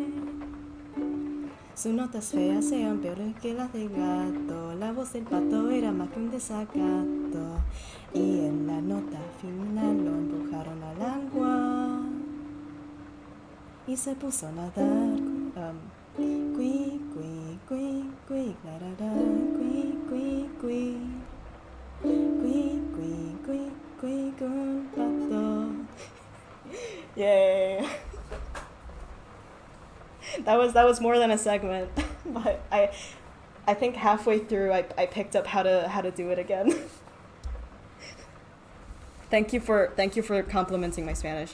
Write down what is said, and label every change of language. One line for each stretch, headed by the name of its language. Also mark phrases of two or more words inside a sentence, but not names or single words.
Spanish: Sus notas feas eran peores que las del gato. La voz del pato era más que un desacato. Y en la nota final lo empujaron al agua. Y se puso a nadar. Cui, cui, cui, cui, clarara, cui, cui, cui. Cui, cui, cui, cui, con pato. Yay.
English: That was more than a segment, but I think halfway through I picked up how to do it again. Thank you for complimenting my Spanish.